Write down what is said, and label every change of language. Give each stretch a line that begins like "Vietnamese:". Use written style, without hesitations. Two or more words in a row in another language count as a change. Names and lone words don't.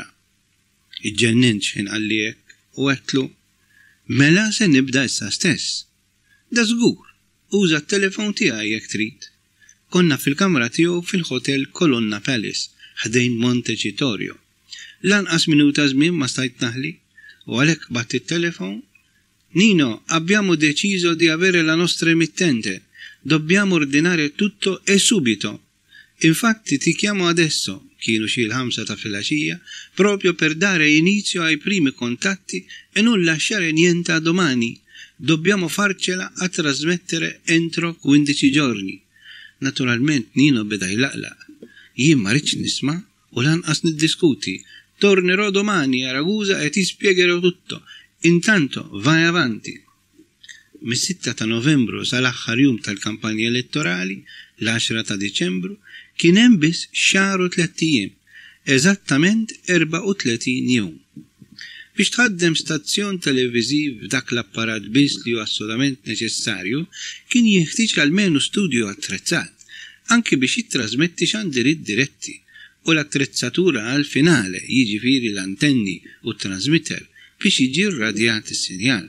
Maltese: Iġġennint x'in qalli hekk u għedtlu, mela se nibda issa stess. Da żgur, uża t-telefon tiegħi jekk trid. Konna fil-kamra tiegħu fil-Hotel Colonna Palace ħdejn Montecitorio. Lanqas minuta żmien ma stajt naħli u għalhekk batt it-telefon.
Italian: Nino, abbiamo deciso di avere la nostra emittente. Dobbiamo ordinare tutto e subito. Infatti ti chiamo adesso,
Maltese: kienu xi l-5 ta' filgħaxija,
Italian: proprio per dare inizio ai primi contatti e non lasciare niente a domani. Dobbiamo farcela a trasmettere entro 15 giorni.
Maltese: Naturalment Nino beda jlaqlaq. Jien ma rridx nisma' u lanqas niddiskuti.
Italian: Tornerò domani a Ragusa e ti spiegherò tutto. Intanto vai avanti.
Maltese: Mis-6 ta' Novembru sal-aħħar jum tal-kampanja elettorali, l-10 ta' Diċembru, kien hemm biss xahar u 3 ijiem, eżattament 34 jum. Biex tħaddem stazzjon televiżiv dak l-apparat biss li hu assolutament neċessarju, kien jeħtieġ almenu studju attrezzat, anke biex jittrażmetti xandiriet diretti u l-attrezzatura għal finale, jiġifieri l-antenni u t-transmitter biex jiġi rradjat is-sinjal.